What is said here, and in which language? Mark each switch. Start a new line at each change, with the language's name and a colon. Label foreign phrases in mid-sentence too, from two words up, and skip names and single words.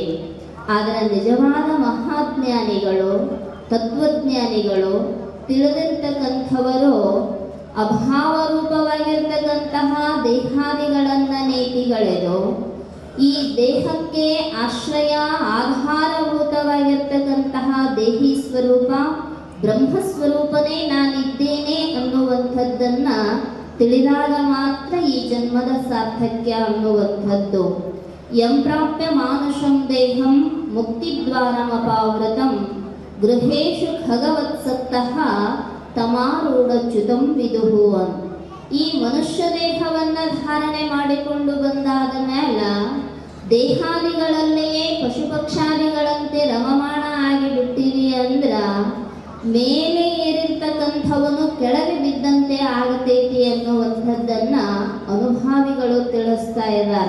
Kannada: ಆದರೆ ನಿಜವಾದ ಮಹಾಜ್ಞಾನಿಗಳು, ತತ್ವಜ್ಞಾನಿಗಳು, ತಿಳಿದಿರ್ತಕ್ಕಂಥವರು ಅಭಾವ ರೂಪವಾಗಿರ್ತಕ್ಕಂತಹ ದೇಹಾದಿಗಳನ್ನು ನೇತಿಗಳೆದು ಈ ದೇಹಕ್ಕೆ ಆಶ್ರಯ ಆಧಾರಭೂತವಾಗಿರ್ತಕ್ಕಂತಹ ದೇಹಿ ಸ್ವರೂಪ ಬ್ರಹ್ಮಸ್ವರೂಪನೇ ನಾನಿದ್ದೇನೆ ಅನ್ನುವಂಥದ್ದನ್ನು ತಿಳಿದಾಗ ಮಾತ್ರ ಈ ಜನ್ಮದ ಸಾರ್ಥಕ್ಯ ಅನ್ನುವಂಥದ್ದು.
Sanskrit: ಯಂ ಪ್ರಾಪ್ಯ ಮಾನುಷಂ ದೇಹಂ ಮುಕ್ತಿದ್ವಾರಮಪಾವೃತಂ ಗೃಹೇಶು ಖಗವತ್ಸತ್ತಃ ತಮಾರೂಢಚ್ಯುತಂ ವಿದುಹು ಅಂತ.
Kannada: ಈ ಮನುಷ್ಯ ದೇಹವನ್ನು ಧಾರಣೆ ಮಾಡಿಕೊಂಡು ಬಂದಾದ ಮೇಲೆ ದೇಹಾದಿಗಳಲ್ಲಿಯೇ ಪಶು ಪಕ್ಷಾದಿಗಳಂತೆ ರಮಮಾಣ ಆಗಿಬಿಟ್ಟಿವಿ ಅಂದ್ರೆ ಮೇಲೆ ಏರಿರ್ತಕ್ಕಂಥವನು ಕೆಳಗೆ ಬಿದ್ದಂತೆ ಆಗತೈತಿ ಅನ್ನುವಂಥದ್ದನ್ನ ಅನುಭಾವಿಗಳು ತಿಳಿಸ್ತಾ ಇದ್ದಾರೆ.